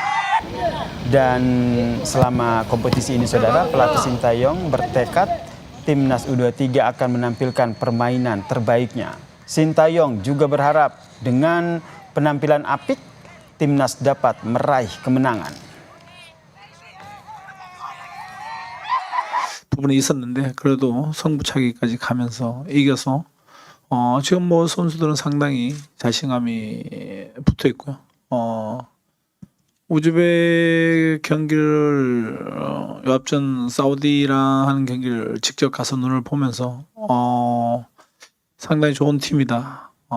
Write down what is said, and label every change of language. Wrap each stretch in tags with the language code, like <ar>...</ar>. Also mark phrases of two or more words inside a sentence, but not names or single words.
<id>Dan selama kompetisi ini, Saudara, pelatih Sintayong bertekad Timnas U23 akan menampilkan permainan terbaiknya. Sintayong juga berharap dengan penampilan apik, Timnas dapat meraih kemenangan.</id> <ko>부분이 있었는데 그래도 승부차기까지 가면서 이겨서 지금 뭐 선수들은 상당히 자신감이 붙어 있고요. 우즈벡 경기를 앞전 사우디랑 하는 경기를 직접 가서 눈을 보면서 상당히 좋은 팀이다.</ko>